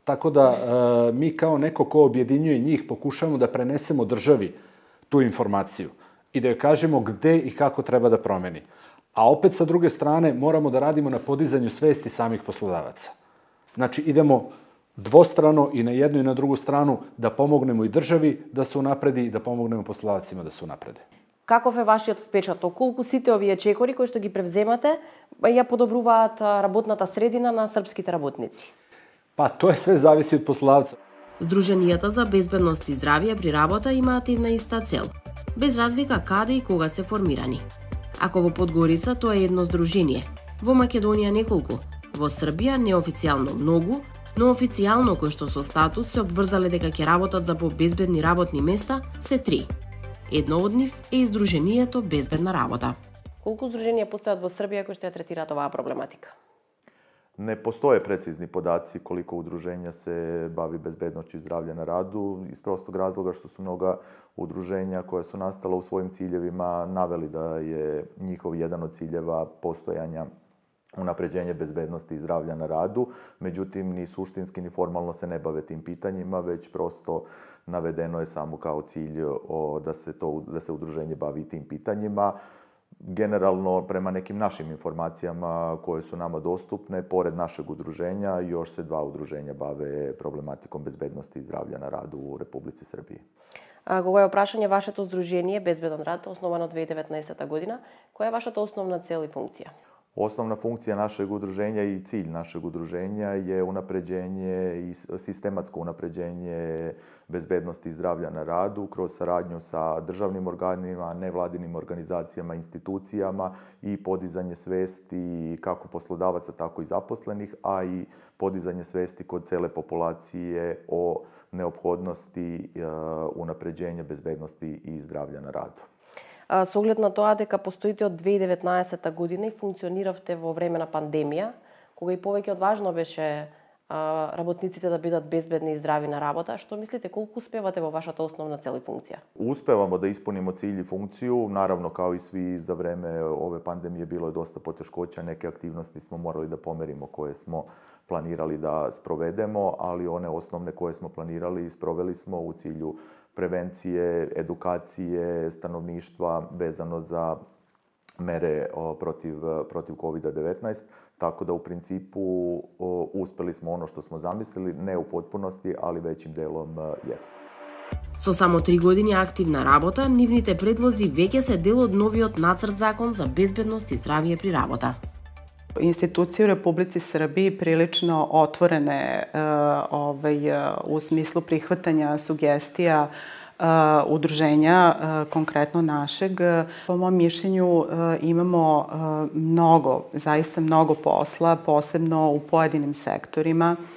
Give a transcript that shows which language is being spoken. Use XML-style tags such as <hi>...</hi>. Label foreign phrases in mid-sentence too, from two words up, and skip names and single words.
<sr>Tako da mi kao neko ko objedinjuje njih pokušavamo da prenesemo državi tu informaciju i da joj kažemo gde i kako treba da promeni. A opet sa druge strane moramo da radimo na podizanju svesti samih poslodavaca. Znači idemo dvostrano i na jednu i na drugu stranu da pomognemo i državi da se unapredi i da pomognemo poslodavcima da se unaprede.</sr> <mk>Каков е вашиот впечаток? Колку сите овие чекори кои што ги превземате ја подобруваат работната средина на српските работници?</mk> <sr>Pa to je sve zavisi od poslodavca.</sr> <mk>Здруженијата за безбедност и здравје при работа имаат една иста цел, без разлика каде и кога се формирани. Ако во Подгорица тоа е едно здружение, во Македонија неколку, во Србија неофицијално многу, но официјално кои што со статут се обврзале дека ќе работат за побезбедни работни места се 3. Едно од нив е и Здруженијето Безбедна работа. Колку здруженија постојат во Србија кои што ја третираат оваа проблематика?</mk> <sr>Ne postoje precizni podaci koliko udruženja se bavi bezbednošću i zdravlja na radu iz prostog razloga što su mnoga udruženja koja su nastala u svojim ciljevima naveli da je njihov jedan od ciljeva postojanja unapređenje bezbednosti i zdravlja na radu. Međutim, ni suštinski ni formalno se ne bave tim pitanjima, već prosto navedeno je samo kao cilj da se udruženje bavi tim pitanjima. Generalno, prema nekim našim informacijama koje su nama dostupne, pored našeg udruženja, još se 2 udruženja bave problematikom bezbednosti i zdravlja na radu u Republici Srbiji.</sr> <mk>Кога е опрашање вашето здружение Безбеден рад, основано 2019 година, која е вашата основна цел и функција?</mk> <sr>Osnovna funkcija našeg udruženja i cilj našeg udruženja je unapređenje i sistematsko unapređenje bezbednosti i zdravlja na radu kroz saradnju sa državnim organima, nevladinim organizacijama, institucijama i podizanje svesti kako poslodavaca, tako i zaposlenih, a i podizanje svesti kod cele populacije o neophodnosti unapređenja bezbednosti i zdravlja na radu.</sr> <mk>Со оглед на тоа дека постоите од 2019 година и функциониравте во време на пандемија, кога и повеќе од важно беше работниците да бидат безбедни и здрави на работа, што мислите колку успевате во вашата основна цел и функција?</mk> <sr>Uspevamo da ispunimo cilj i funkciju, naravno kao i svi za vreme ove pandemije bilo je dosta poteškoća, neke aktivnosti smo morali da pomerimo koje smo planirali da sprovedemo, ali one osnovne koje smo planirali sproveli smo u cilju prevencije, edukacije stanovništva vezano za mere protiv COVID-19, tako da u principu uspeli smo ono što smo zamislili, ne u potpunosti, ali većim delom jeste.</sr> <mk>Со само 3 години активна работа, нивните предлози веќе се дел од новиот нацрт закон за безбедност и здравје при работа.</mk> <sr>Institucije u Republici Srbiji prilično otvorene u smislu prihvatanja sugestija udruženja, konkretno našeg. Po mom mišljenju imamo zaista mnogo posla, posebno u pojedinim sektorima.</sr>